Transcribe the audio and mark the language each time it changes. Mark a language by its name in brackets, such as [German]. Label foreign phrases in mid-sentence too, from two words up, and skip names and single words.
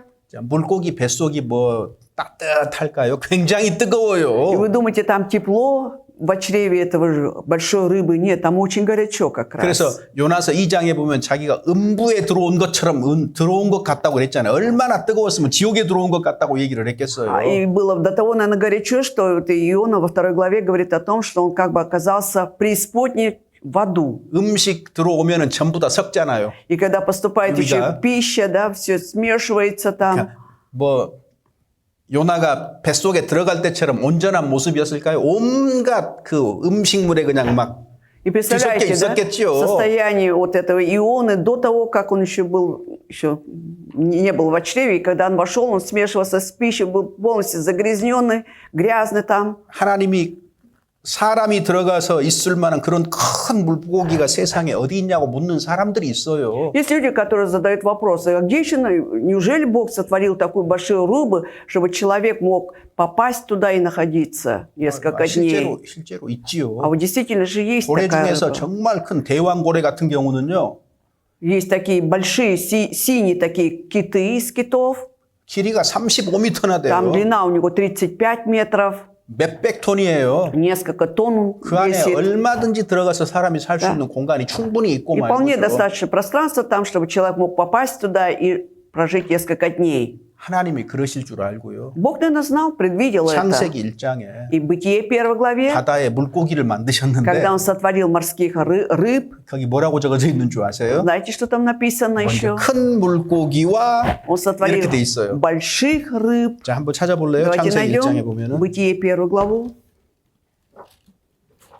[Korean] 자, 물고기 뱃속이 뭐 따뜻할까요? 굉장히 [Russian] И [Korean] 뜨거워요. [Russian] вы думаете, там тепло в чреве этого большой рыбы? Нет, там очень горячо как раз. [Korean] 그래서 요나서 2장에 보면 자기가 음부에 들어온 것처럼 들어온 것 같다고 그랬잖아요. 얼마나 뜨거웠으면 지옥에 들어온 것 같다고 얘기를 했겠어요. [Russian] И было до того, наверное, горячо, что вот Иона во 2 главе говорит о том, что он как бы оказался в преисподней в аду. [Korean] 음식 들어오면은 전부 다 섞잖아요. [Russian] И когда поступает [Korean] 우리가- [Russian] еще пища, да, все смешивается там. [Korean] 뭐 요나가 뱃속에 들어갈 때처럼 온전한 모습이었을까요? 온갖 그 음식물에 그냥 막 [Russian] И представляете, да, [Korean] 있었겠죠. [Russian] состояние вот этого Ионы до того, как он еще не был в чреве, и когда он вошел, он смешивался с пищей, был полностью загрязненный, грязный там. [Korean] 하나님이 사람이 들어가서 있을 만한 그런 큰 물고기가 세상에 어디 있냐고 묻는 사람들이 있어요. [Russian] Есть люди, которые задают вопросы, а где еще, неужели Бог сотворил такую большую рыбу, чтобы человек мог попасть туда и находиться несколько дней? [Korean] 실제로 있지요. [Russian] А вот действительно же есть [Korean] 고래 [Russian] такая [Korean] 중에서 [Russian] рыба. [Korean] 정말 큰 대왕고래 같은 경우는요. [Russian] Есть такие большие синие такие киты из китов. [Korean] 길이가 35m나 [Russian] Там [Korean] 돼요. [Russian] длина у него 35 метров, [Korean] 몇백 톤이에요. [Russian] несколько тонн [Korean] 그 안에 [Russian] весит. [Korean] 얼마든지 들어가서 사람이 살 수 [Russian] Да. [Korean] 있는 공간이 충분히 있고 [Russian] И вполне [Korean] 말이죠. [Russian] достаточно пространства там, чтобы человек мог попасть туда и прожить несколько дней. [Korean] 하나님이 그러실 줄 알고요. [Russian] Бог, наверное, знал, предвидел это. [Korean] 창세기 1장에 [Russian] И в Бытие 1 главе, [Korean] 바다에 물고기를 만드셨는데 [Russian] когда он сотворил морских рыб, [Korean] 거기 뭐라고 적어져 있는 줄 아세요? [Russian] знаете, что там написано еще? [Korean] 큰 물고기와 [Russian] Он сотворил [Korean] 이렇게 돼 있어요. [Russian] больших рыб. [Korean] 자, 한번 찾아볼래요? [Russian] Давайте [Korean] 창세기 1장에 [Russian] найдем [Korean] 보면은 [Russian] Бытие 1 главу.